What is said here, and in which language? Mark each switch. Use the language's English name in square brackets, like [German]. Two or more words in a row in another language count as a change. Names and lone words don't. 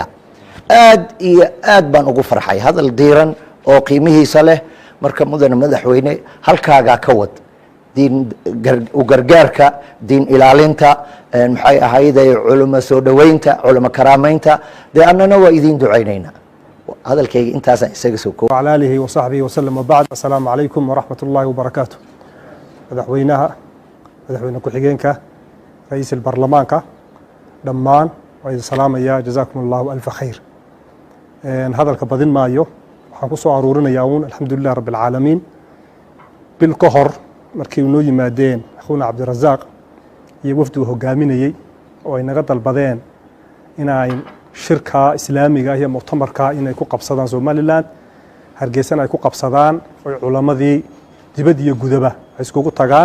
[Somali] aad iyo aad baan ugu farxay. hadal diiran oo qiimihiisa leh. marka mudane madaxweyne, halkaagaa ka wad diin u gargaarka, diin ilaalinta, maxay ahayday culimo soo dhoweynta, culimo karaamaynta. dee annana waa idiin ducaynaynaa. hadalkayga intaasaan isaga soo koob. [Arabic] وعلى آله وصحبه وسلم وبعد. السلام عليكم ورحمة الله وبركاته. [Somali] madaxweyne ku-xigeenka, [Arabic] رئيس البرلمان [Somali] ka dhammaan waa idin salaamaya. [Arabic] جزاكم الله ألف خير. [Somali] hadalka badin maayo, waxaan ku soo aruurinayaa uun [Arabic] الحمد لله رب العالمين. [Somali] bil ka hor markii noo yimaadeen akhuuna cabdirasaaq iyo wafdi uu hogaaminayey oo ay naga dalbadeen inay shirka islaamiga iyo muctamarka inay ku qabsadaan Somaliland, Hargeysana ay ku qabsadaan, oo culamadii dibad iyo gudaba ay iskugu tagaan.